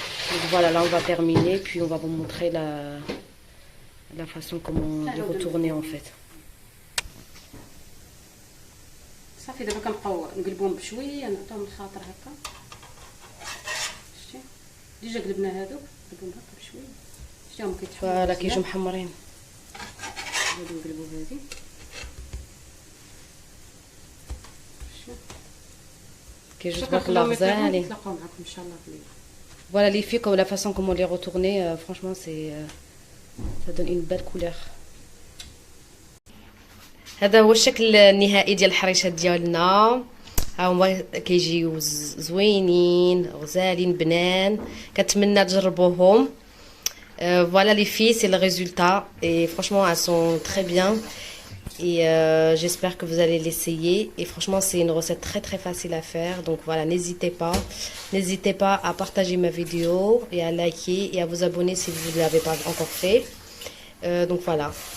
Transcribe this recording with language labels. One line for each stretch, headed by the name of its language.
French: Donc voilà, là on va terminer, puis on va vous montrer la façon comment les retourner en fait.
Arabic: صافي دابا كنبقاو نقلبوهم بشويه، نعطيهم الخاطر هكا. شتي ديجا قلبنا هادوك، نقلبوهم هكا بشويه. شتيهم كيتحمروا فوالا كيجيو محمرين. غادي نقلبو هادي. كيجيو تبارك الله غزالين. نتلاقاو معكم ان شاء الله في الليل.
French: Voilà les filles, comme la façon comment les retourner, franchement c'est ça donne une belle couleur.
Arabic: هذا هو الشكل النهائي ديال الحريشات ديالنا. ها هما كيجيو زوينين غزالين بنان. كنتمنى تجربوهم.
French: Voilà les filles, c'est le résultat et franchement elles sont très bien et j'espère que vous allez l'essayer et franchement c'est une recette très très facile à faire, donc voilà, n'hésitez pas à partager ma vidéo et à liker et à vous abonner si vous ne l'avez pas encore fait. Donc voilà.